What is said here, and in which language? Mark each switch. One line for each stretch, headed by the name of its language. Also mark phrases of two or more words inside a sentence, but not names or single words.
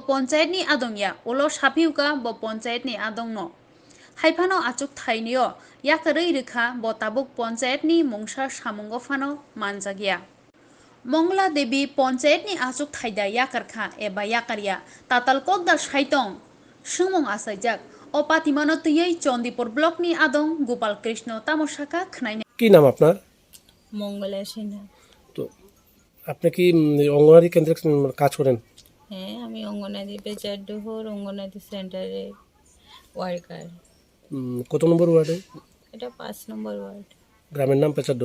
Kok Borok: panchayatni adongya ulo sapiuka bo panchayatni adongno haifano achuk thainio yakarui rwkha bo tabuk panchayatni mungsa samungo phano manjakya Mongla Devi panchayatni achuk thaida yakarkha eba yakarya tatal kokda saitong sungmung asaijak o patimano tüiyei Chondipur block ni adong Gopal Krishna tamosaka khnaina
Bangla: কি নাম আপনার? মঙ্গলা সিনহা। তো আপনি কি অঙ্গনওয়াড়ি কেন্দ্রে কাজ করেন? হ্যাঁ, আমি অঙ্গনাদি পেচারডোহর অঙ্গনাদি সেন্টারে ওয়ার্কার। কত নম্বর ওয়ার্ডে? এটা 5 নম্বর ওয়ার্ড। গ্রামের নাম পেচারডোর।